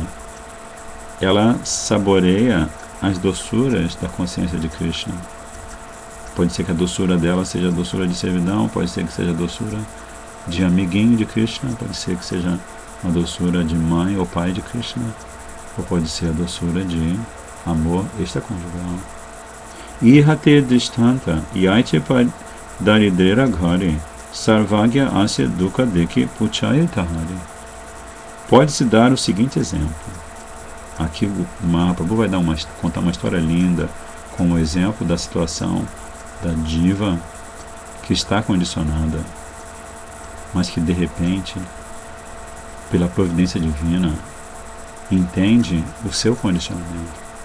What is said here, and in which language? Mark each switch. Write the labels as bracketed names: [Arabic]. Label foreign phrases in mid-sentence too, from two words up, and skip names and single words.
[Portuguese] Ela saboreia as doçuras da consciência de Krishna. Pode ser que a doçura dela seja a doçura de servidão, pode ser que seja a doçura de amiguinho de Krishna, pode ser que seja a doçura de mãe ou pai de Krishna, ou pode ser a doçura de amor extraconjugal. [Bangla] ইহাতে দৃষ্টান্ত যৈছে দরিদ্রের ঘরে সর্বজ্ঞ আসি দুঃখ দেখি পুছয়ে তাহারে. [Portuguese] Pode-se dar o seguinte exemplo. Aqui o Mahaprabhu vai contar uma história linda com o exemplo da situação da diva que está condicionada, mas que de repente, pela providência divina, entende o seu condicionamento.